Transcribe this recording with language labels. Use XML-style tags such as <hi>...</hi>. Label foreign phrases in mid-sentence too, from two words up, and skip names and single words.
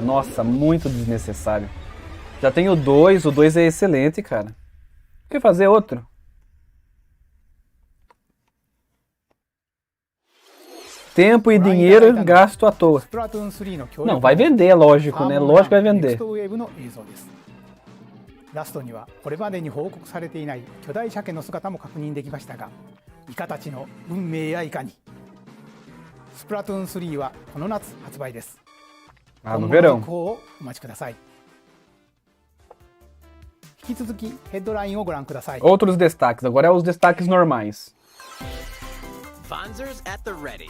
<pt>Nossa, muito desnecessário. Já tem o 2 é excelente, cara. Por que fazer outro? Tempo e dinheiro gasto à toa. Não, vai vender, lógico, né? Lógico que vai vender.</pt> <ja>ラストにはこれまでに報告されていない巨大鮭の姿も確認できましたが、イカたちの運命やいかに。スプラトゥーン3はこの夏発売です。</ja> <pt>Ah, no verão.</pt> <ja>お待ちください。引き続きヘッドラインをご覧ください。</ja> <pt>Outros destaques, agora é os destaques normais.</pt> <en>Fonzers at the ready.</en>